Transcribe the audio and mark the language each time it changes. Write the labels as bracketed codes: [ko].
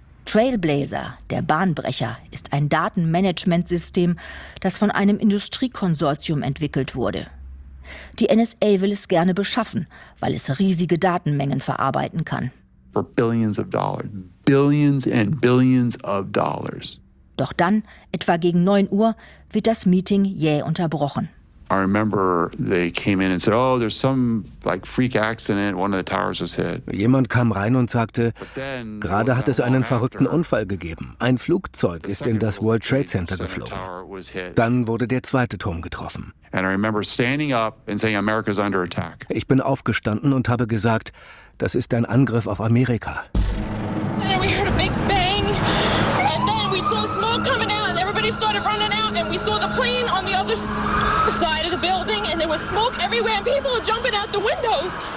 [de] Trailblazer, der Bahnbrecher, ist ein Datenmanagementsystem, das von einem Industriekonsortium entwickelt wurde. Die NSA will es gerne beschaffen, weil es riesige Datenmengen verarbeiten kann. [en] For billions of dollars. Billions and billions of dollars. [de] Doch dann, etwa gegen 9 Uhr, wird das Meeting jäh unterbrochen. [en] I remember they came in and said, oh, there's some like freak accident, one of the towers was hit. [de] Jemand kam rein und sagte, gerade hat es einen verrückten Unfall gegeben. Ein Flugzeug ist in das World Trade Center geflogen. Dann wurde der zweite Turm getroffen. [en] And I remember standing up and saying America's under attack. [de] Ich bin aufgestanden und habe gesagt, das ist ein Angriff auf Amerika. [en] And we heard a big bang and then we saw smoke coming out and everybody started running out and we saw the plane on the other side of the building and there was smoke everywhere and people were jumping out the windows.